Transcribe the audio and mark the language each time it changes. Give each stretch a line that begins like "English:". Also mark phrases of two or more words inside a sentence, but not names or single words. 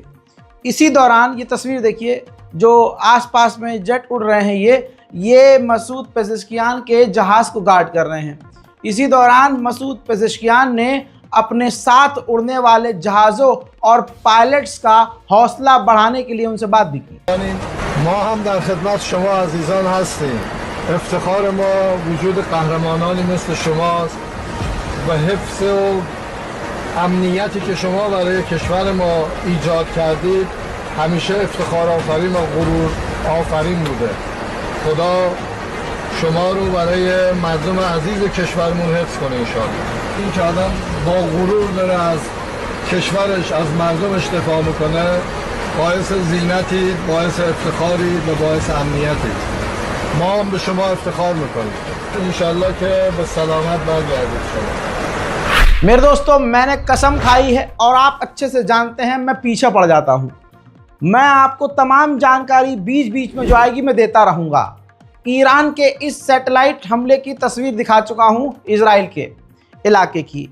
Hindi: इसी दौरान ये तस्वीर देखिए, जो आसपास में जेट उड़ रहे हैं, ये मसूद पेज़ेश्कियान के जहाज़ को गार्ड कर रहे हैं। इसी दौरान मसूद पेज़ेश्कियान ने अपने साथ उड़ने वाले जहाज़ों और पायलट्स का हौसला बढ़ाने के लिए उनसे बात भी की।
Persian: ما هم در خدمت شما عزیزان هستیم. افتخار ما وجود قهرمانانی مثل شماست و حفظ و امنیتی که شما برای کشور ما ایجاد کردید همیشه افتخار آفرین و غرور آفرین بوده. خدا شما رو برای مردم عزیز کشورمون حفظ کنه انشاءالله. این که آدم با غرور داره از کشورش، از مردمش دفاع میکنه، باعث زینتی، باعث افتخاری و باعث امنیتی. ما هم به شما افتخار میکنیم. انشاءالله که به سلامت برگردید شما.
Hindi: मेरे दोस्तों, मैंने कसम खाई है और आप अच्छे से जानते हैं मैं पीछे पड़ जाता हूं। मैं आपको तमाम जानकारी बीच बीच में जो आएगी मैं देता रहूंगा। ईरान के इस सैटेलाइट हमले की तस्वीर दिखा चुका हूं इजराइल के इलाके की।